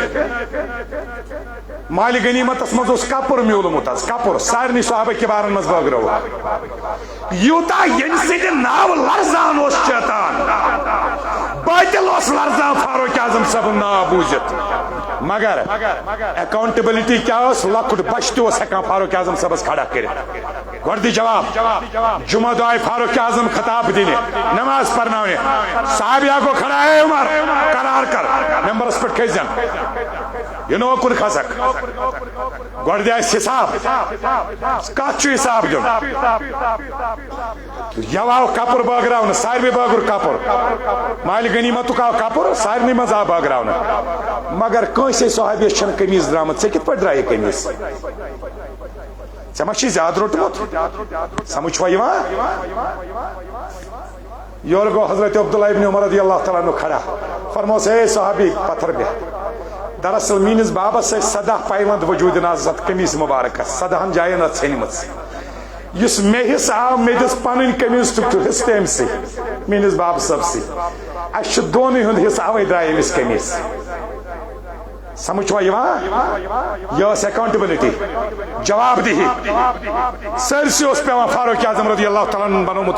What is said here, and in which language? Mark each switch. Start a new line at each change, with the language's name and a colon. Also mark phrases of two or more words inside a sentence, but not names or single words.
Kashmiri: مالِ غنیمتس منٛز اوس کپُر میوٗلمُت حظ کپُر سارنٕے صحابہ کِبارن منٛز بٲگرو یوٗتاہ ییٚمہِ سۭتۍ ناو لرزان اوس شیطان باطل اوس لرزان فاروق اعظم صٲبُن ناو بوٗزِتھ مگر اکاؤنٹیبلٹی کیا اس لکٹ بچ تو ہیکان فاروق اعظم صاحبس کھڑا کرت گۄڈٕ دِ جواب جمعہ دۄہ آیہِ فاروق اعظم خطاب دِنہِ نماز پرناونہِ صحابیہ گوٚو کھڑا اے عمر قرار کر ممبرس پٮ۪ٹھ کھٔسۍزٮ۪ن یہِ نہٕ اوکُن کھسکھ گۄڈٕ دِ اَسہِ حساب کتھ چھُ حساب دیُن یو آو کپُر بٲگراونہٕ ساروٕے بٲگُر کپُر مالہِ غنیٖمتُک آو کپُر سارنٕے منٛز آو بٲگراونہٕ مگر کٲنٛسے صحابیس چھنہٕ قمیٖض درٛامٕژ ژےٚ کِتھ پٲٹھۍ درٛایہِ قمیٖض ژےٚ ما چھُے زیادٕ روٚٹمُت سمجھ چھُوا یِوان یورٕ گوٚو حضرت عبداللہ ابن عمر
Arabic: رضی اللہ تعالیٰ عنہ
Kashmiri: کھڑا فرموس اے صحابی پتھر بیٚہہ دراصل میٲنِس بابس ٲسۍ 17 پیوند وجوٗدِ ناز اتھ قمیٖض مُبارکس 17 جاین اتھ ژھیٚنمٕژ یُس مےٚ حصہٕ آو مےٚ دِژ پنٕنۍ قمیٖض ٹُک حصہٕ تہِ أمسٕے میٲنِس بابہٕ صٲبسٕے اَسہِ چھُ دونٕے ہُنٛد حصہٕ اوے درٛاے أمِس قمیٖض سمجھ چھُوا یِوان یہِ ٲس اکاؤنٹیبلٹی جواب دِہی سٲرسٕے اوس پیوان فاروق اعظم
Arabic: رضی اللہ تعالیٰ عنہ
Kashmiri: بنومُت